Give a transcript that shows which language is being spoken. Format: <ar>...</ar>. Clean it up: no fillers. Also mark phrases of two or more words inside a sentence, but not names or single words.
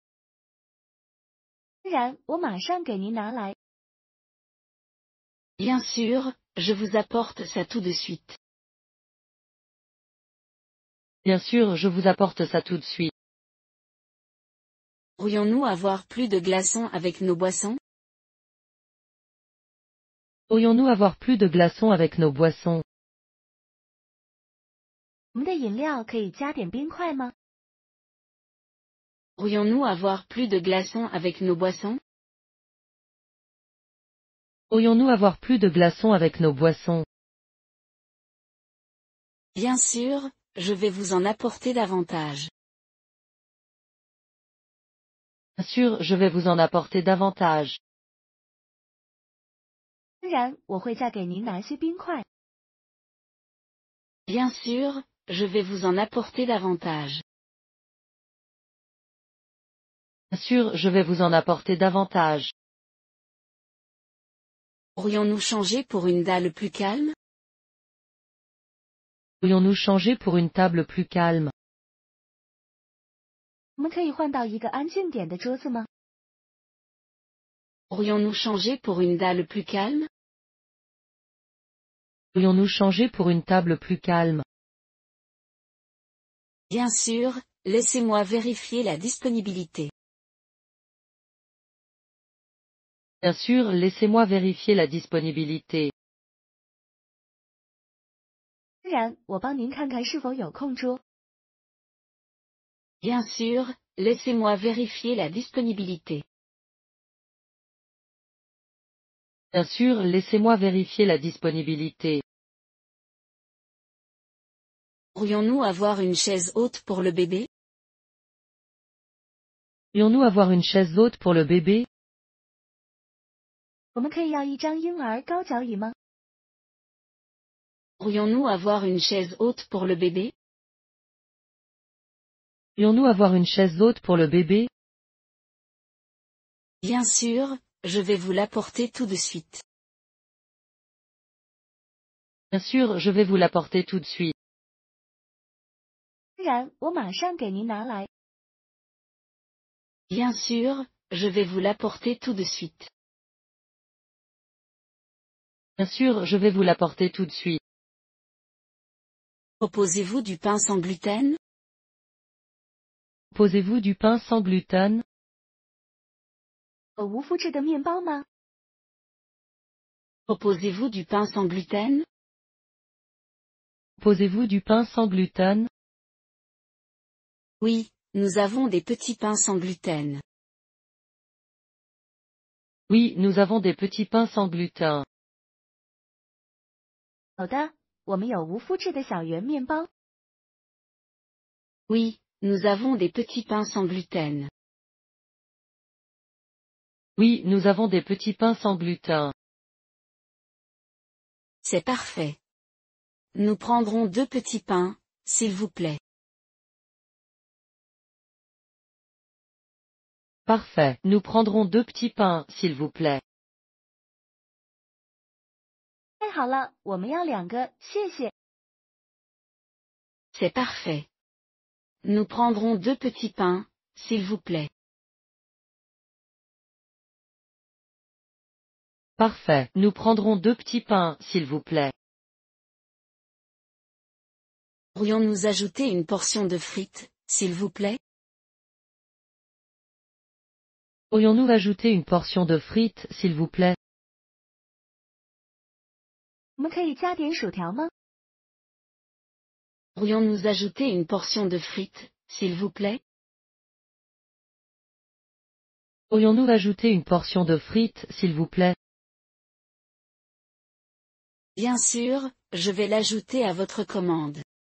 <zh>当然，我马上给您拿来。</zh> <fr>Bien sûr, je vous apporte ça tout de suite. Bien sûr, je vous apporte ça tout de suite. Pourrions-nous avoir plus de glaçons avec nos boissons? Pourrions-nous avoir plus de glaçons avec nos boissons?</fr> <zh>我们的饮料可以加点冰块吗？</zh> <fr>Pourrions-nous avoir plus de glaçons avec nos boissons? Pourrions-nous avoir plus de glaçons avec nos boissons? Bien sûr, je vais vous en apporter davantage. Bien sûr, je vais vous en apporter davantage.</fr> <zh>当然，我会再给您拿些冰块。</zh> <fr>Bien sûr, je vais vous en apporter davantage. Bien sûr, je vais vous en apporter davantage. Pourrions-nous changer pour une dalle plus calme? Pourrions-nous changer pour une table plus calme?</fr> <zh>我们可以换到一个安静点的桌子吗？</zh> <fr>Pourrions-nous changer pour une dalle plus calme? Pourrions-nous changer pour une table plus calme? Bien sûr, laissez-moi vérifier la disponibilité. Bien sûr, laissez-moi vérifier la disponibilité.</fr> <zh>当然，我帮您看看是否有空桌。</zh> <fr>Bien sûr, laissez-moi vérifier la disponibilité. Bien sûr, laissez-moi vérifier la disponibilité. Pourrions-nous avoir une chaise haute pour le bébé? Pourrions-nous avoir une chaise haute pour le bébé?</fr> <zh>我们可以要一张婴儿高脚椅吗？</zh> <fr>Pourrions-nous avoir une chaise haute pour le bébé? Pourrions-nous avoir une chaise haute pour le bébé? Bien sûr, je vais vous l'apporter tout de suite. Bien sûr, je vais vous l'apporter tout de suite.</fr> <zh>当然，我马上给您拿来。</zh> <fr>Bien sûr, je vais vous l'apporter tout de suite. Bien sûr, je vais vous l'apporter tout de suite. Proposez-vous du pain sans gluten? Proposez-vous du pain sans gluten?</fr> <zh>有无麸质的面包吗？</zh> <fr>Proposez-vous du pain sans gluten? Proposez-vous du pain sans gluten? Oui, nous avons des petits pains sans gluten. Oui, nous avons des petits pains sans gluten.</fr> <zh>有的，我们有无麸质的小圆面包。</zh> <fr>Oui, nous avons des petits pains sans gluten. Oui, nous avons des petits pains sans gluten. C'est parfait. Nous prendrons 2 petits pains, s'il vous plaît. Parfait, nous prendrons 2 petits pains, s'il vous plaît.</fr> <zh>太好了，我们要2个，谢谢。</zh> <fr>C'est parfait. Nous prendrons 2 petits pains, s'il vous plaît. Parfait, nous prendrons 2 petits pains, s'il vous plaît. Pourrions-nous ajouter une portion de frites, s'il vous plaît? Pourrions-nous ajouter une portion de frites, s'il vous plaît?</fr> <zh>我们可以加点薯条吗？</zh> <fr>Pourrions-nous ajouter une portion de frites, s'il vous plaît? Pourrions-nous ajouter une portion de frites, s'il vous plaît? Bien sûr, je vais l'ajouter à votre commande.</fr>